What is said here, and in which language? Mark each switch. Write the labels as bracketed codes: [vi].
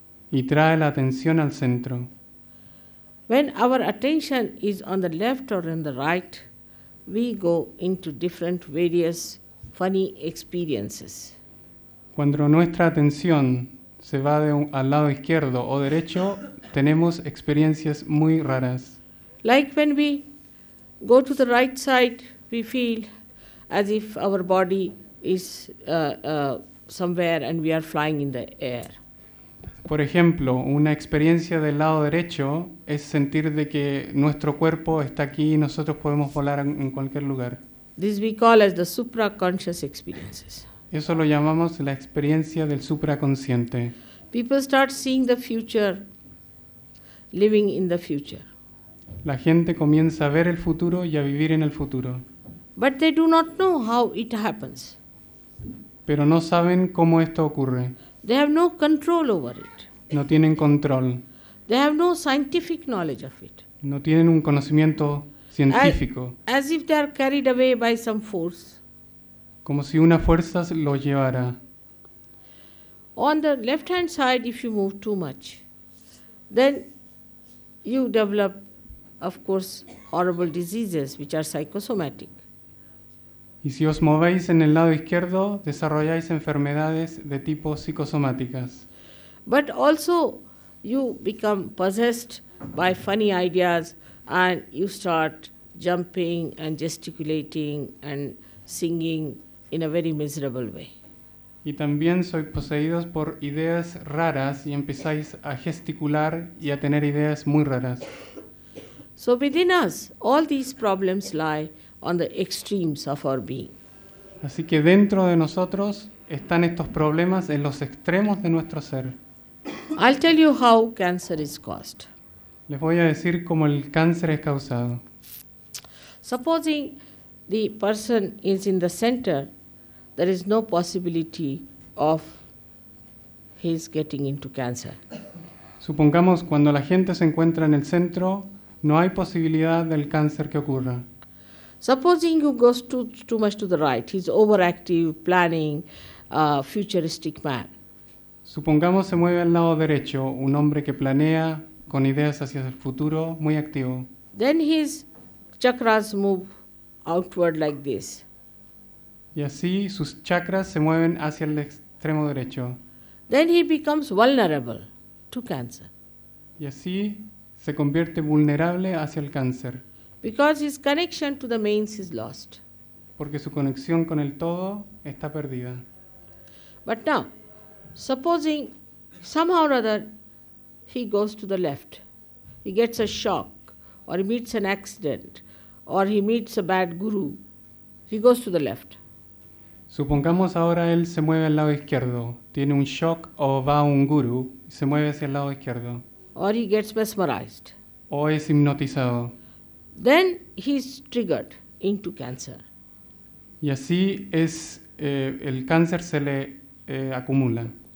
[es] y trae la atención al centro. [en] When our attention is on the left or on the right, we go into different various funny experiences. [es] Cuando nuestra atención se va al lado izquierdo o derecho, tenemos experiencias muy raras. [en] Like when we go to the right side, we feel as if our body is somewhere and we are flying in the air. [es] Por ejemplo, una experiencia del lado derecho es sentir de que nuestro cuerpo está aquí y nosotros podemos volar en cualquier lugar. [en] This we call as the supraconscious experiences. [es] Eso lo llamamos la experiencia del supraconsciente. [en] People start seeing the future, living in the future. [es] La gente comienza a ver el futuro y a vivir en el futuro, [en] But they do not know how it happens. [es] pero no saben cómo esto ocurre. [en] They have no control over it. [es] No tienen control, [en] They have no scientific knowledge of it. [es] no tienen un conocimiento científico, [en] As if they are carried away by some force. [es] como si una fuerza los llevara. [en] On the left hand side, if you move too much, then you develop, of course, horrible diseases which are psychosomatic. [es] Y si os movéis en el lado izquierdo, desarrolláis enfermedades de tipo psicosomáticas. [en] But also, you become possessed by funny ideas and you start jumping and gesticulating and singing in a very miserable way. [es] Y también sois poseídos por ideas raras y empezáis a gesticular y a tener ideas muy raras. [en] So within us, all these problems lie on the extremes of our being. [es] Así que dentro de nosotros están estos problemas en los extremos de nuestro ser. [en] I'll tell you how cancer is caused. [es] Les voy a decir cómo el cáncer es causado. [en] Supposing the person is in the center, there is no possibility of his getting into cancer. [es] Supongamos cuando la gente se encuentra en el centro, no hay posibilidad del cáncer que ocurra. [en] Supposing he goes too much to the right, he's overactive, planning, futuristic man. [es] Supongamos se mueve al lado derecho, un hombre que planea con ideas hacia el futuro, muy activo. [en] Then his chakras move outward like this. [es] Y así sus chakras se mueven hacia el extremo derecho. [en] Then he becomes vulnerable to cancer [es] Y así se convierte vulnerable hacia el cáncer, [en] because his connection to the mains is lost. [es] porque su conexión con el todo está perdida. [en] But now, supposing somehow or other he goes to the left, he gets a shock, or he meets an accident, or he meets a bad guru, he goes to the left. [es] Supongamos ahora él se mueve al lado izquierdo, tiene un shock o va a un gurú y se mueve hacia el lado izquierdo, [en] Or he gets mesmerized. [es] o es hipnotizado. [en] Then he's triggered into cancer. [es] Y así es, el cáncer se le acumula.